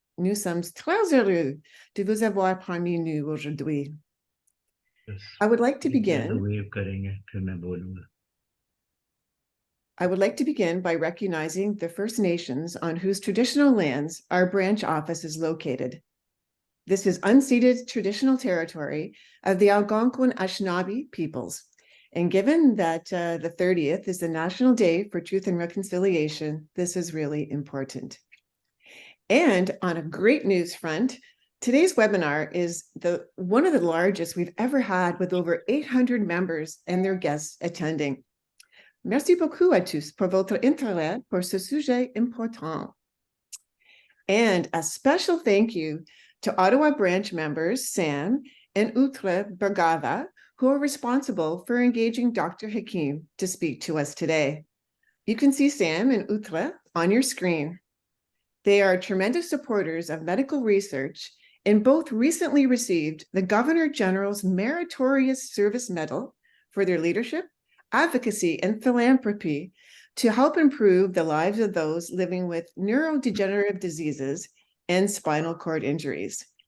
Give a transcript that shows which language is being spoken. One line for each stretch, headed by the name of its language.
French: Nous sommes très heureux de vous avoir parmi nous aujourd'hui.
English: I would like to begin by recognizing the First Nations on whose traditional lands our branch office is located. This is unceded traditional territory of the Algonquin Anishinaabe peoples. And given that the 30th is the National Day for Truth and Reconciliation, this is really important. And on a great news front, today's webinar is one of the largest we've ever had, with over 800 members and their guests attending.
French: Merci beaucoup à tous pour votre intérêt pour ce sujet important.
English: And a special thank you to Ottawa branch members Sam and Utra Bergava, who are responsible for engaging Dr. Hakim to speak to us today. You can see Sam and Utra on your screen. They are tremendous supporters of medical research and both recently received the Governor General's Meritorious Service Medal for their leadership, advocacy, and philanthropy to help improve the lives of those living with neurodegenerative diseases and spinal cord injuries.